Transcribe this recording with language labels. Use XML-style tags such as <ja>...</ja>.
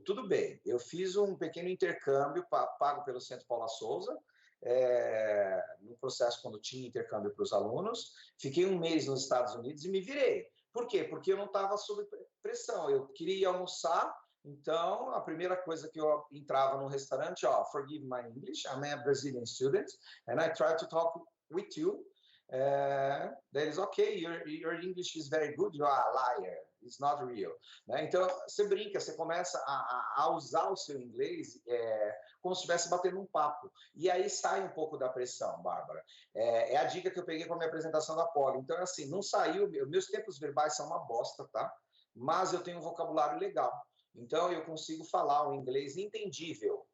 <pt>Tudo bem, eu fiz um pequeno intercâmbio pago pelo Centro Paula Souza, no processo quando tinha intercâmbio para os alunos, fiquei 1 mês nos Estados Unidos e me virei. Por quê? Porque eu não estava sob pressão, eu queria ir almoçar, então a primeira coisa que eu entrava no restaurante,</pt> <en>forgive my English, I'm a Brazilian student, and I try to talk with you. That is okay, your English is very good, you are a liar, it's not real.</en> <pt>Né? Então, você brinca, você começa a usar o seu inglês como se estivesse batendo um papo. E aí sai um pouco da pressão, Bárbara. É a dica que eu peguei com a minha apresentação da Poli. Então, assim, não saiu, meus tempos verbais são uma bosta, tá? Mas eu tenho um vocabulário legal. Então, eu consigo falar o inglês entendível.</pt>